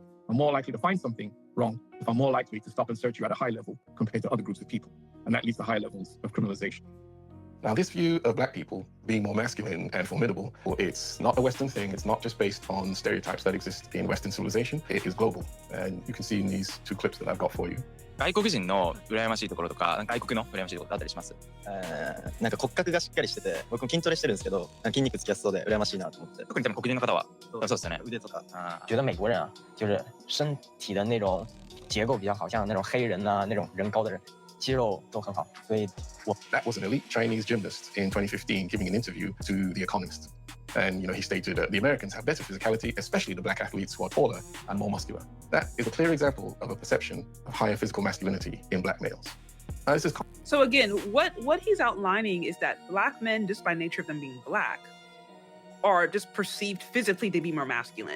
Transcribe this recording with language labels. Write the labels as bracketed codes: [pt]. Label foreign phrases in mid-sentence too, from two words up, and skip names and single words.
[en] I'm more likely to find something wrong if I'm more likely to stop and search you at a high level compared to other groups of people. And that leads to high levels of criminalization. Now, this view of Black people being more masculine and formidable, it's not a Western thing. It's not just based on stereotypes that exist in Western civilization. It is global. And you can see in these two clips that I've got for you. [ja] 外国人の羨ましいところとか、外国の羨ましいところあったりします。なんか骨格がしっかりしてて、僕も筋トレしてるんですけど、筋肉つきやすそうで羨ましいなと思って。特に多分黒人の方は、そうですよね。腕とか。 [zh] 觉得美国人啊，就是身体的那种结构比较好，像那种黑人呐、那种人高的人，肌肉都很好，所以我。 [en] That was an elite Chinese gymnast in 2015 giving an interview to The Economist. And, he stated that the Americans have better physicality, especially the Black athletes who are taller and more muscular. That is a clear example of a perception of higher physical masculinity in Black males. This is so again, what he's outlining is that Black men, just by nature of them being Black, are just perceived physically to be more masculine.